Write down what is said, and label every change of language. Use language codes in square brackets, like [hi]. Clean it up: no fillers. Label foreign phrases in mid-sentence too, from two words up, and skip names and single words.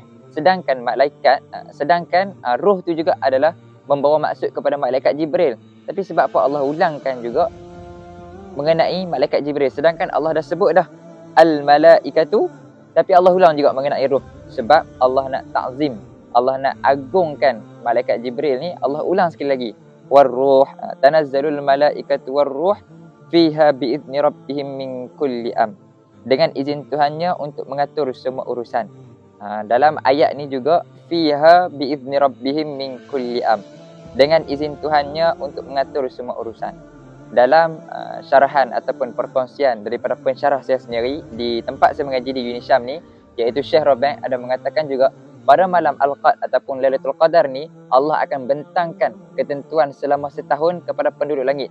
[ms] Sedangkan malaikat, ruh tu juga adalah membawa maksud kepada malaikat Jibril. Tapi sebab apa Allah ulangkan juga mengenai malaikat Jibril, sedangkan Allah dah sebut dah al-malaikatu, tapi Allah ulang juga mengenai ruh. Sebab Allah nak ta'zim, Allah nak agungkan malaikat Jibril ni, Allah ulang sekali lagi. [ar] والروح تنزل الملائكة والروح فيها بإذن ربهم من كل أمر. [ms] Dengan izin Tuhannya untuk mengatur semua urusan. Dalam ayat ni juga [ar] فيها بإذن ربهم من كل أمر. [ms] Dengan izin Tuhannya untuk mengatur semua urusan. Dalam syarahan ataupun perkongsian daripada pensyarah saya sendiri di tempat saya mengaji di UniSyam ni, iaitu Syekh Rabi' ada mengatakan juga pada malam Al-Qadar ataupun Lailatul Qadar ni, Allah akan bentangkan ketentuan selama setahun kepada penduduk langit.